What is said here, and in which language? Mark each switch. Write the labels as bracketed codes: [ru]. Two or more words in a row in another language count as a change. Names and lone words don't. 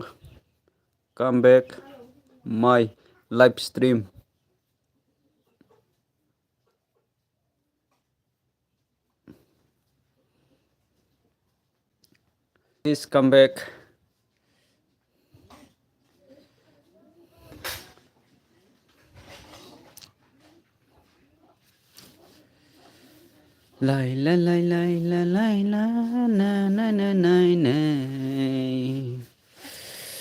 [en] come back my live stream. please come back. लाइला लाइला लाइला ना ना ना ना ना।